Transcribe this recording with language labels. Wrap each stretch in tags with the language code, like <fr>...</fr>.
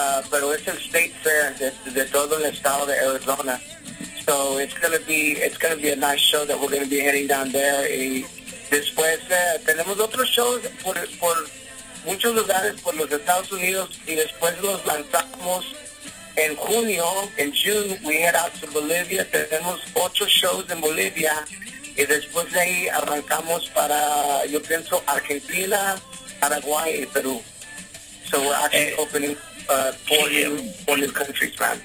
<es>Pero es el State Fair de todo el estado de Arizona.</es> <en>So it's gonna be a nice show that we're going to be heading down there.</en> <es>Y después tenemos otros shows por muchos lugares por los Estados Unidos, y después los lanzamos en junio.</es> <en>En June we head out to Bolivia.</en> <es>Tenemos 8 shows en Bolivia, y después de ahí arrancamos para, yo pienso, Argentina, Paraguay y Perú.</es> <en>So we're actually opening 4 new countries, man.</en>